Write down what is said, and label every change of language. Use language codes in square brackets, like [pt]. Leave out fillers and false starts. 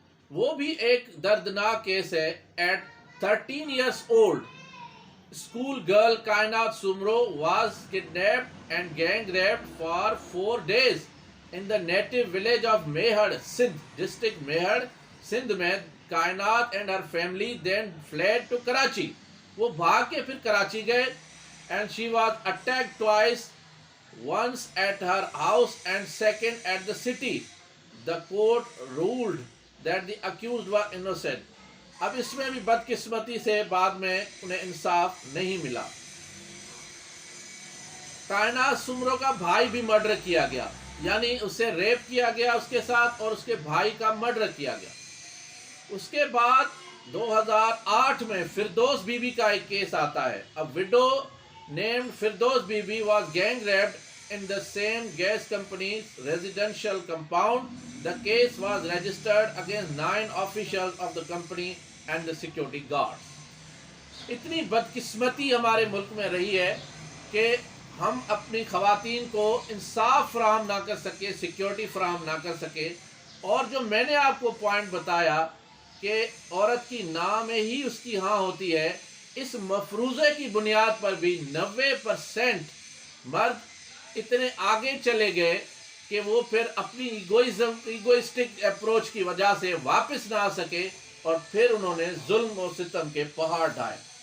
[ur] وہ بھی ایک دردناک کیس ہے. [en] At 13 years old, school girl Kainat Sumro was kidnapped and gang raped for 4 days in the native village of Mehad, Sindh, district Mehad, Sindh میں. Kainat and her family then fled to Karachi. [ur] وہ بھاگ کے پھر کراچی گئے, [en] and she was attacked twice, once at her house and second at the city. The court ruled that the accused were innocent. [ur] اب اس میں بھی بدقسمتی سے بعد میں انہیں انصاف نہیں ملا. کائنات سمرو کا بھائی بھی مرڈر کیا گیا, یعنی اسے ریپ کیا گیا اس کے ساتھ, اور اس کے بھائی کا مرڈر کیا گیا. اس کے بعد 2008 میں فردوس بی بی کا ایک کیس آتا ہے. [en] A widow named Firdaus Bibi was gang raped in the same gas company's residential compound. The case was registered against 9 officials of the company and the security guards. [ur] اتنی بدقسمتی ہمارے ملک میں رہی ہے کہ ہم اپنی خواتین کو انصاف فراہم نہ کر سکے, سیکیورٹی فراہم نہ کر سکے. اور جو میں نے آپ کو پوائنٹ بتایا کہ عورت کی نہ میں ہی اس کی ہاں ہوتی ہے, اس مفروضے کی بنیاد پر بھی 90% مرد اتنے آگے چلے گئے کہ وہ پھر اپنی ایگوئسٹک اپروچ کی وجہ سے واپس نہ آ سکے, اور پھر انہوں نے ظلم و ستم کے پہاڑ ڈھائے.